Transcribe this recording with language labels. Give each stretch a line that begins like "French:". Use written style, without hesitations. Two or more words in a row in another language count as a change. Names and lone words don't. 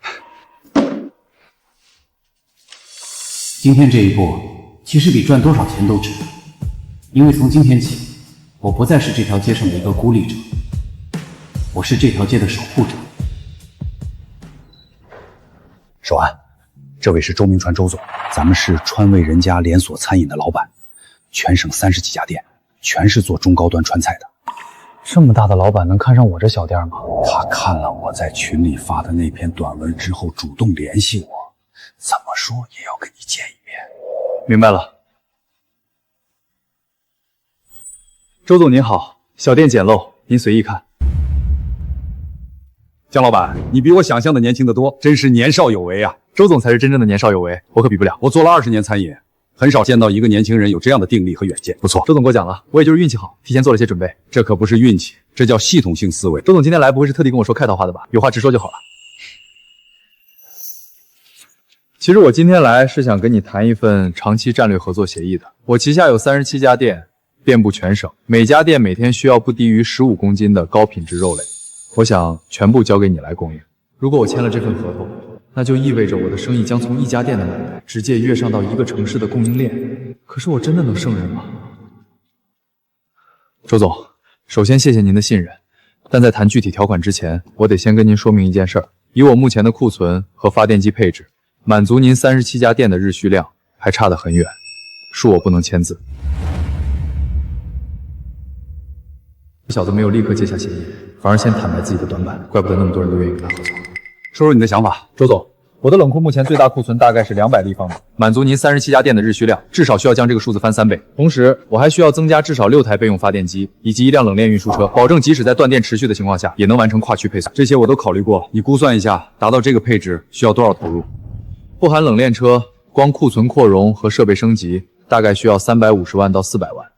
Chinese: 今天這一步，其實比賺多少錢都值，因為從今天起，我不再是這條街上的一個孤立者，我是這條街的守護者。守安，這位是周銘傳周總，咱們是川味人家連鎖餐飲的老闆，全省30幾家店。全是做中高端川菜的，這麼大的老闆能看上我這小店嗎？他看了我在群裡發的那篇短文之後，主動聯繫我，怎麼說也要跟你見一面。明白了。周總您好，小店簡陋，您隨意看。江老闆，你比我想象的年輕得多，真是年少有為啊！周總才是真正的年少有為，我可比不了。我做了20 年餐飲。很少見到一個年輕人有這樣的定力和遠見，不錯。周總給我講了，我也就是運氣好，提前做了些準備。這可不是運氣，這叫系統性思維。周總今天來不會是特地跟我說客套話的吧？有話直說就好了。其實我今天來是想跟你談一份長期戰略合作協議的。我旗下有37家店，遍布全省，每家店每天需要不低於15公斤的高品質肉類，我想全部交給你來供應。如果我簽了這份合同，那就意味着我的生意將從一家店的買賣直接躍上到一個城市的供應鏈。可是我真的能勝任嗎？周總，首先謝謝您的信任，但在談具體條款之前，我得先跟您說明一件事兒。以我目前的庫存和發電機配置，滿足您37家店的日需量還差得很遠，恕我不能簽字。小子沒有立刻接下協議，反而先坦白自己的短板，怪不得那麼多人都願意跟他合作。說說你的想法，周總， 我的冷庫目前最大庫存大概是200立方米，滿足您37家店的日需量，至少需要將這個數字翻3倍。同時，我還需要增加至少6台備用發電機，以及1輛冷鏈運輸車，保證即使在斷電持續的情況下，也能完成跨區配送。這些我都考慮過，你估算一下，達到這個配置需要多少投入？不含冷鏈車，光庫存擴容和設備升級，大概需要350萬到400萬。